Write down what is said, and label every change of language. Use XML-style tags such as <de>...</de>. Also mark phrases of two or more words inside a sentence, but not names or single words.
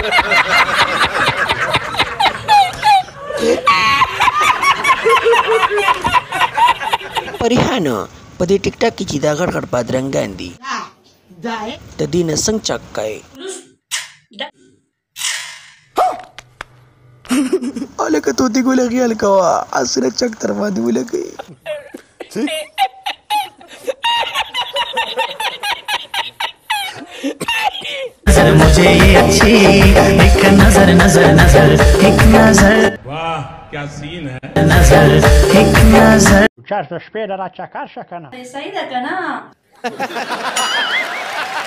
<ps>پریحانه په دې ټیک ټاک کې چې دا غټ غټ بادرنګان دي د دې نه څنګه چک کوې؟ هلکه طوطي ګله خیال کوه هسې نه چک تر باندې ولګوې.</ps> <hi>नजर मुझे ये अच्छी एक नजर नजर नजर एक नजर वाह क्या सीन है नजर एक नजर</hi> <ps>چرته شپې ده را چکر شه که نه صحیح ده که نه؟</ps>